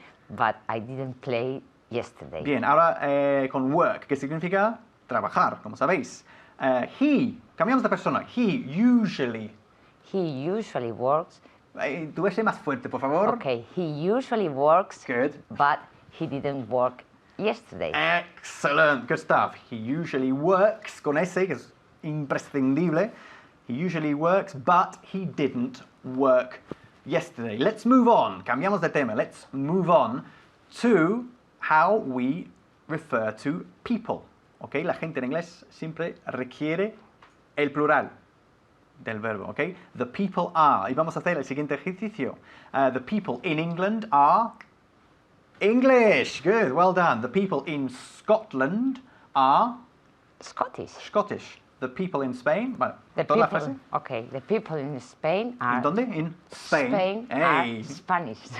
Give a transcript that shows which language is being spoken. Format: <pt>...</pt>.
<en>But I didn't play yesterday.</en> <es>Bien, ahora con work, que significa trabajar, como sabéis. Cambiamos de persona.</es> <en>He usually works.</en> <es>Tú ese más fuerte, por favor.</es> <en>Okay, he usually works. Good. But he didn't work yesterday. Excellent, good stuff. He usually works,</en> <es>con ese, que es imprescindible.</es> <en>He usually works, but he didn't work yesterday. Let's move on.</en> <es>Cambiamos de tema.</es> <en>Let's move on to how we refer to people.</en> <es>Okay, la gente en inglés siempre requiere el plural del verbo, okay?</es> <en>The people are.</en> <es>Y vamos a hacer el siguiente ejercicio.</es> <en>The people in England are English. Good, well done. The people in Scotland are Scottish. The people in Spain,</en> <es>bueno, toda la frase.</es> <en>Okay, the people in Spain are...</en> <es>¿En dónde?</es> <en>In Spain. Are Spanish.</en>